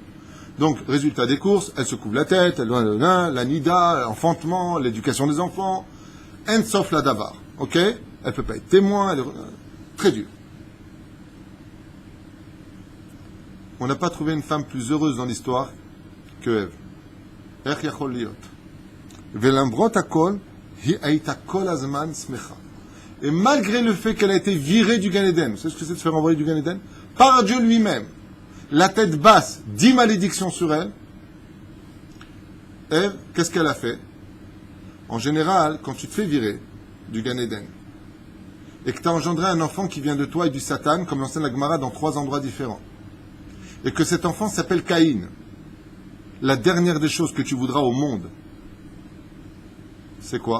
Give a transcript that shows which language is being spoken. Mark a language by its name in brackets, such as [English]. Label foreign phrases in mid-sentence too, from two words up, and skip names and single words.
[French] Donc, résultat des courses, elle se couvre la tête, la nida, l'enfantement, l'éducation des enfants, en sauf la davar. Ok? Elle peut pas être témoin, très dur. On n'a pas trouvé une femme plus heureuse dans l'histoire que Ève. [Hebrew] איך יכול להיות. ולמרות הכל, היא הייתה כל הזמן שמחה. [French] Et malgré le fait qu'elle a été virée du Gan Eden, vous savez ce que c'est de se faire envoyer du Gan Eden? Par Dieu lui-même. La tête basse, 10 malédictions sur elle. Ève, qu'est-ce qu'elle a fait? En général, quand tu te fais virer du Gan Eden, et que tu as engendré un enfant qui vient de toi et du Satan, comme l'enseigne la Gemara dans 3 endroits différents, et que cet enfant s'appelle Caïn, la dernière des choses que tu voudras au monde, c'est quoi?